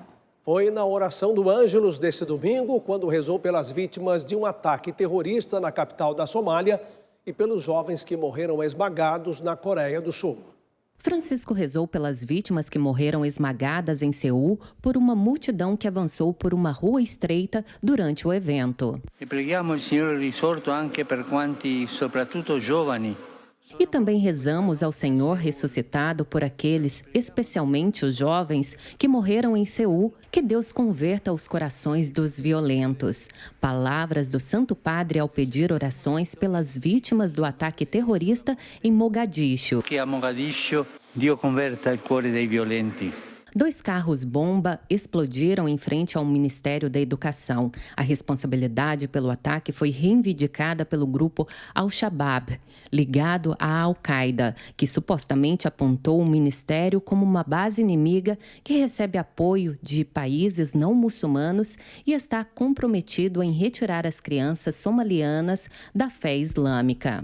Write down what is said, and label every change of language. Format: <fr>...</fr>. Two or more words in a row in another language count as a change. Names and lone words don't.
<pt>Foi na oração do Ângelus deste domingo, quando rezou pelas vítimas de um ataque terrorista na capital da Somália e pelos jovens que morreram esmagados na Coreia do Sul. Francisco rezou pelas vítimas que morreram esmagadas em Seul por uma multidão que avançou por uma rua estreita durante o evento.</pt> <it>E preghiamo il Signore risorto anche per quanti, soprattutto giovani.</it> <pt>E também rezamos ao Senhor ressuscitado por aqueles, especialmente os jovens, que morreram em Seul, que Deus converta os corações dos violentos. Palavras do Santo Padre ao pedir orações pelas vítimas do ataque terrorista em Mogadiscio.</pt> <it>Que a Mogadiscio Dio converta il cuore dei violenti.</it> <pt>2 carros-bomba explodiram em frente ao Ministério da Educação. A responsabilidade pelo ataque foi reivindicada pelo grupo Al-Shabaab, ligado à Al-Qaeda, que supostamente apontou o ministério como uma base inimiga que recebe apoio de países não muçulmanos e está comprometido em retirar as crianças somalianas da fé islâmica.</pt>